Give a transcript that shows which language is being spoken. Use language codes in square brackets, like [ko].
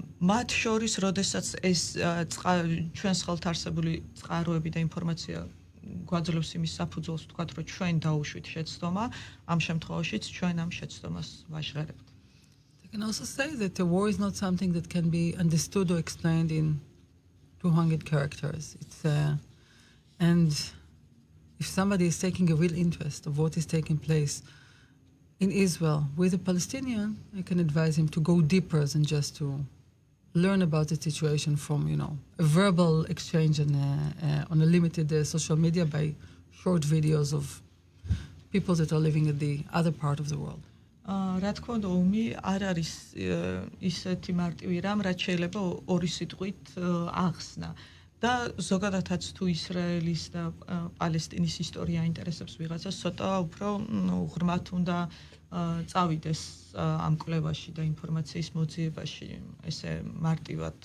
[ka] მათ შორის, როდესაც ეს ჩვენს ხელთ არსებული წყაროები და ინფორმაცია გვაძლევს იმის საფუძველს, ვთქვათ, რომ ჩვენ დაუშვით შეცდომა, ამ შემთხვევაშიც ჩვენ ამ შეცდომას ვაჟღერებთ. [en] I can also say that the war is not something that can be understood or explained in 200 characters. And if somebody is taking a real interest of what is taking place in Israel with a Palestinian, I can advise him to go deeper than just to learn about the situation from, a verbal exchange on a limited social media by short videos of people that are living in the other part of the world. [ka] რა თქმა უნდა, ომი არ არის ისეთი მარტივი რამ, რაც შეიძლება ორი სიტყვით ახსნა. და ზოგადადაც თუ ისრაელის და პალესტინის ისტორია აინტერესებს ვიღაცას, ცოტა უფრო ღრმად უნდა წავიდეს ამ კვლევაში და ინფორმაციის მოძიებაში, ესე მარტივად.